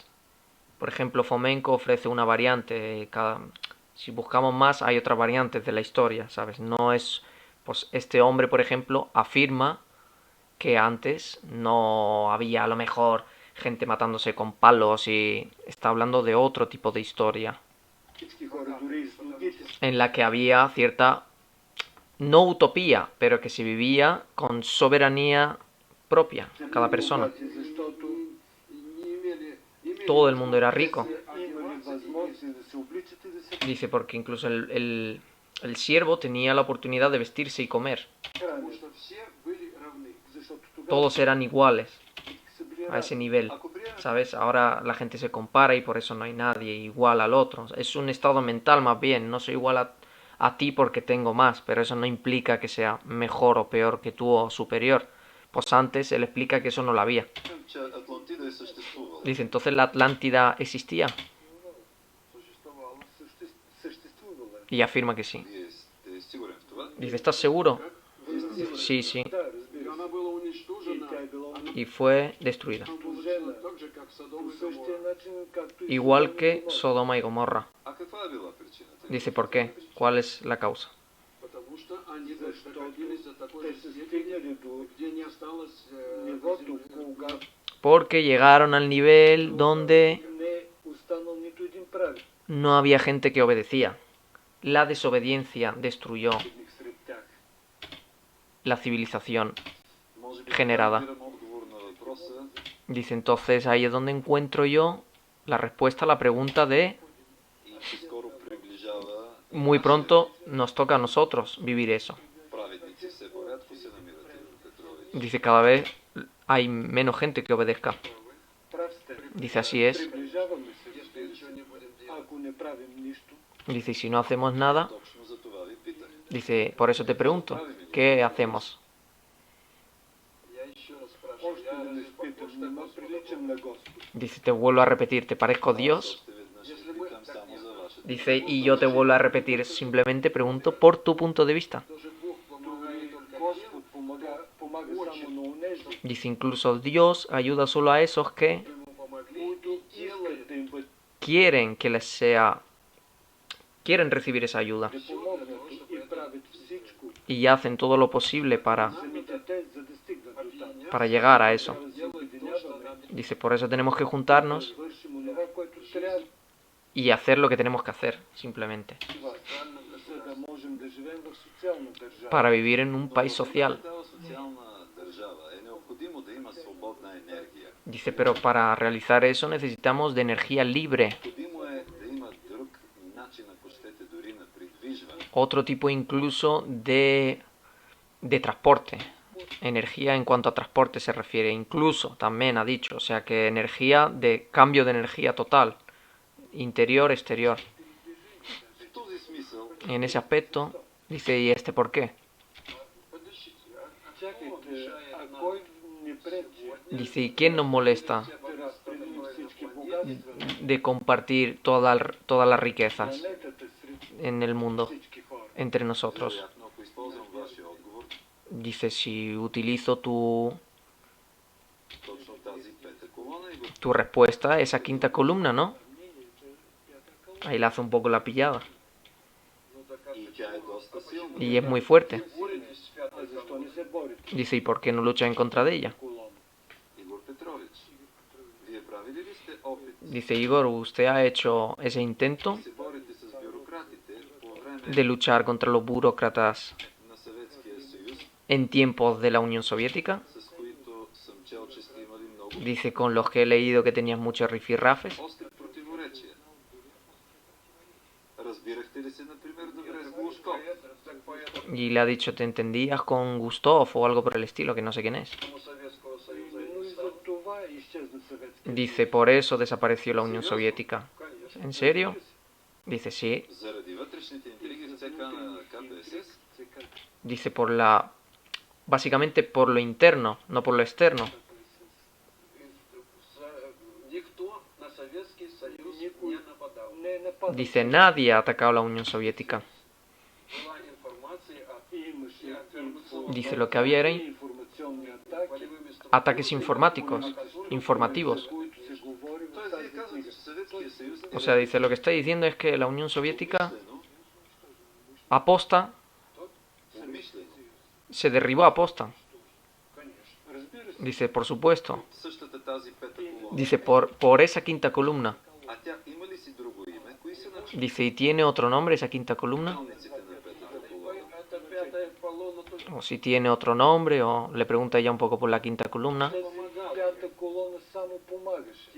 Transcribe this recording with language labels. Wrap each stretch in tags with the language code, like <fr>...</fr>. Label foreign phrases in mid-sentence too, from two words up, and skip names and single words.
<es>Por ejemplo, Fomenko ofrece una variante. Si buscamos más, hay otras variantes de la historia, ¿sabes? No es... Pues este hombre, por ejemplo, afirma que antes no había a lo mejor gente matándose con palos y está hablando de otro tipo de historia</es> <bg>всички хора, дори и слугите,</bg> <es>en la que había cierta no utopía, pero que se vivía con soberanía propia,</es> <bg>са</bg> <es>cada</es> <bg>били</bg> <es>persona.</es> <bg>богати, защото</bg> <ru>не имели</ru> <es>Todo el mundo era rico.</es> <bg>са имали възможност да се обличат и да се</bg> <es>Dice, porque incluso el siervo tenía la oportunidad de vestirse y comer.</es> <ru>потому</ru> <bg>хранят,</bg> <ru>что все были равны.</ru> <bg>защото тогава</bg> <es>Todos eran iguales</es> <bg>всички са били</bg> <es>a ese</es> <bg>равни.</bg> <es>nivel.</es> <bg>Ако приемем,</bg> <es>¿Sabes? Ahora la gente se compara y por eso no hay nadie igual al otro. Es un estado mental más bien. No soy igual a ti porque tengo más, pero eso no implica que sea mejor o peor que tú o superior. Pues antes él explica que eso no lo había.</es> <bg>Че Атлантида е съществувала.</bg> <es>Dice, entonces la Atlántida existía.</es> <ru>Существовало.</ru> <bg>Съществувала.</bg> <es>Y afirma que sí.</es> <bg>Вие сте сигурен в това?</bg> <es>Dice, ¿estás seguro?</es> <ru>Вы знаете,</ru> <es>Sí, sí.</es> <bg>Да, и разбира</bg> <ru>она</ru> <bg>се.</bg> <ru>была</ru> <bg>И</bg> <ru>уничтожена.</ru> <bg>тя е била</bg> <es>Y fue destruida.</es> <ru>Уничтожена так же, как Содом</ru> <bg>по</bg> <ru>и</ru> <bg>същия</bg> <ru>Гоморра.</ru> <bg>начин, както и</bg> <es>Igual</es> <bg>Содом и</bg> <es>que</es> <bg>Гомора.</bg> <es>Sodoma y Gomorra.</es> <bg>А каква е била причината?</bg> <es>Dice, ¿por qué? ¿Cuál es la causa?</es> <ru>Потому что они</ru> <bg>Защото</bg> <ru>доходились до такой</ru> <bg>те</bg> <ru>же</ru> <bg>са</bg> <ru>степени,</ru> <bg>стигнали до</bg> <ru>где не осталось</ru> <bg>нивото,</bg> <ru>земли.</ru> <bg>когато</bg> <es>Porque llegaron al nivel donde</es> <bg>не останал нито един праведник</bg> <es>no había gente que obedecía. La desobediencia destruyó</es> <bg>сред тях.</bg> <es>la civilización.</es> <bg>Може би Генерада. разбирам отговор на въпроса.</bg> <es>Dice, entonces ahí es donde encuentro yo la respuesta a la pregunta de</es> <bg>И че скоро приближава</bg> <es>muy pronto nos toca a nosotros vivir eso.</es> <bg>праведници все по-рядко се намират, Игор Петрович.</bg> <es>Dice, cada vez hay menos gente que obedezca.</es> <bg>Прав сте.</bg> <es>Dice, así es.</es> <bg>Приближаваме се.</bg> <ru>Если ничего не будем делать.</ru> <bg>Ако не правим нищо,</bg> <es>Dice, y si no hacemos nada,</es> <bg>Точно за това ви питах.</bg> <es>dice, por eso te pregunto, ¿qué hacemos?</es> <ru>Я еще раз спрашиваю.</ru> <bg>още</bg> <ru>Я</ru> <bg>веднъж</bg> <ru>похож</ru> <bg>питам,</bg> <ru>на</ru> <bg>нима</bg> <ru>Господа</ru> <bg>приличам</bg> <ru>Бога?</ru> <bg>на Господ.</bg> <es>Dice, te vuelvo a repetir, ¿te parezco Dios?</es> <bg>Още веднъж ви питам само за вашето.</bg> <es>Dice, y yo te vuelvo a repetir, simplemente pregunto por tu punto de vista.</es> <ru>Даже Бог помогает только тем,</ru> <bg>Господ помага само на онези,</bg> <es>Dice, incluso Dios ayuda solo a esos que</es> <ru>ему помогли</ru> <bg>които</bg> <ru>и делают.</ru> <bg>искат да им бъде</bg> <es>quieren que les sea, quieren recibir esa ayuda</es> <bg>да помогнат и правят всичко</bg> <es>y hacen todo lo posible</es> <bg>самите те, за да стигнат до там.</bg> <es>para llegar a eso.</es> <bg>Трябва да се обединяваме,</bg> <es>Dice, por eso tenemos que juntarnos</es> <bg>да вършим онова, което трябва,</bg> <es>y hacer lo que tenemos que hacer, simplemente,</es> <bg>за да можем да живеем в социална държава.</bg> <es>para vivir en un</es> <bg>Но</bg> <es>país</es> <bg>в</bg> <es>social.</es> <bg>такава социална държава е необходимо да има свободна енергия.</bg> <es>Dice, pero para realizar eso necesitamos de energía libre,</es> <bg>Необходимо е да има друг начин, ако щете, дори на придвижване.</bg> <es>otro tipo incluso de transporte. Energía en cuanto a transporte se refiere, incluso también ha dicho, o sea que energía de cambio de energía total, interior, exterior.</es> <bg>В този смисъл</bg> <es>En ese aspecto, dice, ¿y este por qué?</es> <ru>Подождите, кто</ru> <bg>Чакайте,</bg> <ru>мешает</ru> <bg>а</bg> <ru>нам</ru> <bg>кой ни пречи</bg> <es>Dice, ¿y quién nos molesta</es> <bg>да разпределим всички богатства</bg> <es>de compartir todas las</es> <bg>на</bg> <es>riquezas</es> <bg>планетата сред</bg> <es>en el mundo,</es> <bg>всички хора?</bg> <es>entre nosotros?</es> <bg>вероятно, ако използвам вашия отговор,</bg> <es>Dice, si utilizo</es> <bg>точно тази пета колона и го</bg> <es>tu respuesta, esa quinta columna, ¿no? Ahí la hace un poco la pillada.</es> <ru>Ну так как</ru> <bg>и тя е доста силна.</bg> <es>Y es muy fuerte.</es> <ru>боретесь с</ru> <bg>А</bg> <ru>пятой</ru> <bg>защо не се борите</bg> <es>Dice, ¿y por qué no lucha en contra de ella?</es> <bg>с колона? Игор Петрович, вие правили ли сте опит</bg> <es>Dice, Igor, ¿usted ha hecho ese intento</es> <bg>да се борите с бюрократите по време</bg> <es>de luchar contra los burócratas</es> <bg>на Съветския съюз,</bg> <es>en tiempos de la Unión Soviética?</es> <bg>с които съм чел, че сте имали много</bg> <es>Dice, con los que he leído que tenías muchos rifirrafes.</es> <bg>остри противоречия? Разбирахте ли се, например, добре с Глушков?</bg> <ru>Так поэтому</ru> <es>Y le ha dicho, ¿te entendías con Gustov o algo por el estilo, que no sé quién es?</es> <ru>Советского Союза Ну не</ru> <bg>и за</bg> <ru>стало.</ru> <bg>това изчезна съветския.</bg> <es>Dice, por eso desapareció la Unión Soviética.</es> <ru>Конечно.</ru> <es>¿En serio? Dice, sí.</es> <bg>Заради вътрешните интриги в ЦК на КПСС?</bg> <es>Dice, básicamente por lo interno, no por lo externo.</es> <ru>Никто на Советский Союз не нападал.</ru> <bg>Не е нападал.</bg> <es>Dice, nadie ha atacado la Unión Soviética.</es> <ru>Была информация о</ru> <bg>Имаше</bg> <es>Dice, lo que había era</es> <bg>информационни атаки,</bg> <ru>полевыми</ru> <es>ataques informáticos, informativos.</es> <bg>за които се говори в Тоест, тази вие казвате, книга. че Съветския съюз</bg> <es>O sea, dice, lo que está diciendo es que la Unión Soviética</es> <bg>умишлено,</bg> <es>aposta,</es> <bg>умишлено,</bg> <es>se derribó aposta.</es> <bg>Разбира се,</bg> <es>Dice, por supuesto.</es> <bg>същата тази пета колона.</bg> <es>Dice, por esa quinta columna.</es> <bg>А тя има ли си друго име? Кои са</bg> <es>Dice, ¿y tiene otro nombre esa quinta columna?</es> <bg>началниците на петата колона?</bg> <ru>Это пятая колонна только</ru> <es>O si tiene otro nombre, o le pregunta ella un poco por la quinta columna.</es> <bg>тази пята колона само помагаше</bg>